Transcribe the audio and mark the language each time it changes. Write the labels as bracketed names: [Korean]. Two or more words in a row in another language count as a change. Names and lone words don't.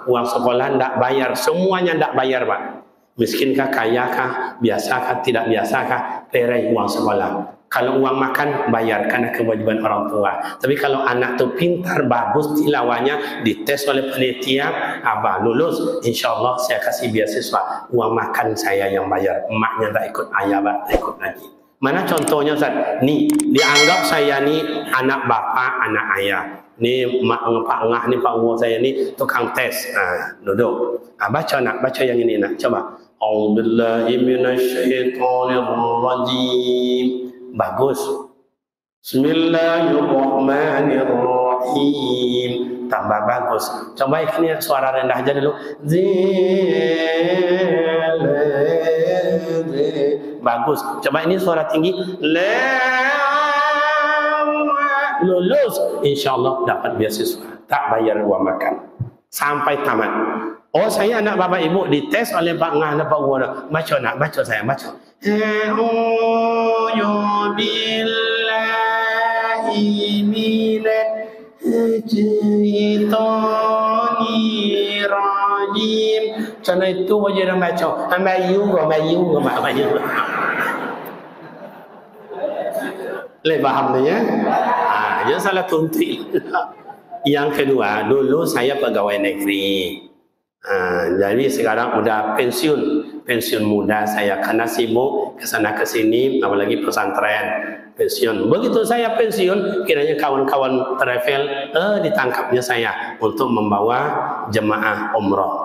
[Indonesian] Uang sekolah tidak bayar, semuanya tidak bayar Pak. Miskinkah, kayakah, biasakah, tidak biasakah, perai uang sekolah. Kalau uang makan, bayar karena kewajiban orang tua. Tapi kalau anak tu pintar, bagus tilawahnya, dites oleh panitia, lulus, [Arabic] إن شاء الله [Indonesian] saya kasih beasiswa. Uang makan saya yang bayar, emaknya tak ikut, ayah tak ikut lagi. Mana contohnya Ustaz? Nih, dianggap saya ni anak bapak, anak ayah. Ni Pak Ngah ni Pak Uwo saya ni tukang tes. Duduk. Baca nak, baca yang ini nak. Coba. [Arabic] أعوذ بالله من الشيطان الرجيم. [Indonesian] Bagus. [Arabic] بسم الله الرحمن الرحيم. [Indonesian] Tambah bagus. Coba ini suara rendah aja dulu. Bagus. Coba ini suara tinggi. Lulus, [Arabic] إن شاء الله [Indonesian] dapat beasiswa, tak bayar uang makan sampai tamat. Oh, saya anak Bapak Ibu dites oleh Pak Ngah dan Pak Uwo. Baca nak, baca saya baca. [Arabic] أعوذ بالله من الشيطان الرجيم. [Indonesian] Cara itu aja dah baca. Mayu. Boleh faham tu ya? Jangan salah tuntik. Yang kedua, dulu saya pegawai negeri. Jadi sekarang udah pensiun. pensiun muda saya karena sibuk kesana kesini, apalagi pesantren pensiun. Begitu saya pensiun, kiranya kawan-kawan travel ditangkapnya saya untuk membawa jemaah umrah.